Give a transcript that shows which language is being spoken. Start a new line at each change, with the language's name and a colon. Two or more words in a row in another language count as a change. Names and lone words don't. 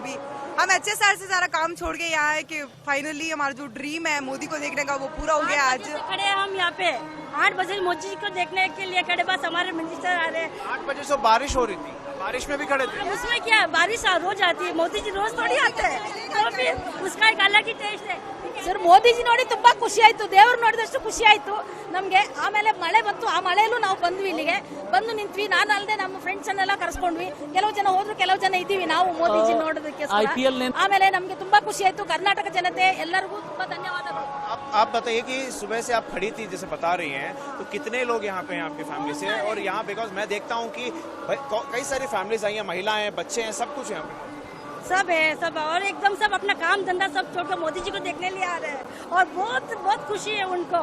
Hindi: अभी हम HSR से सारा काम छोड़ के यहाँ आए कि फाइनली हमारा जो ड्रीम है मोदी को देखने का वो पूरा हो गया। आज खड़े हैं हम यहाँ पे 8 बजे मोदी को देखने के लिए खड़े, बस हमारे मिनिस्टर आ रहे हैं। 8 बजे से बारिश हो रही थी, बारिश में भी खड़े थे? उसमें क्या, बारिश रोज आती है, मोदी जी रोज थोड़ी आते हैं, तो फिर उसका एक अलग ही टेस्ट है।
Kannada: ಸರ್ ಮೋದಿ ಜಿ ನೋಡಿ ತುಂಬಾ ಖುಷಿ ಆಯ್ತು, ದೇವರು ನೋಡಿದಷ್ಟು ಖುಷಿ ಆಯ್ತು ನಮಗೆ। ಆಮೇಲೆ ಮಳೆ ಬಂತು, ಆ ಮಳೆಯಲ್ಲೂ ನಾವು ಬಂದ್ವಿ, ಇಲ್ಲಿಗೆ ಬಂದು ನಿಂತ್ವಿ, ನಾನು ಅಲ್ಲದೆ ನಮ್ಮ ಫ್ರೆಂಡ್ಸ್ ಅನ್ನೆಲ್ಲ ಕರೆಸ್ಕೊಂಡ್ವಿ, ಕೆಲವು ಜನ ಹೋದ್ರು, ಕೆಲವು ಜನ ಇದ್ದೀವಿ ನಾವು ಮೋದಿ ಜಿ ನೋಡೋದಕ್ಕೆ। ಆಮೇಲೆ ನಮಗೆ ತುಂಬಾ ಖುಷಿ ಆಯ್ತು, ಕರ್ನಾಟಕ ಜನತೆ ಎಲ್ಲರಿಗೂ ತುಂಬಾ ಧನ್ಯವಾದಗಳು।
Hindi: आप बताइए कि सुबह से आप खड़ी थी जैसे बता रही हैं, तो कितने लोग यहाँ पे हैं आपकी फैमिली से? और यहाँ बिकॉज मैं देखता हूँ कि कई सारी फैमिलीज आई हैं, महिलाएं हैं, बच्चे हैं, सब कुछ यहाँ पे सब है, सब, और एकदम सब अपना काम धंधा सब छोड़कर मोदी जी को देखने लिए आ रहे हैं और बहुत बहुत खुशी है उनको।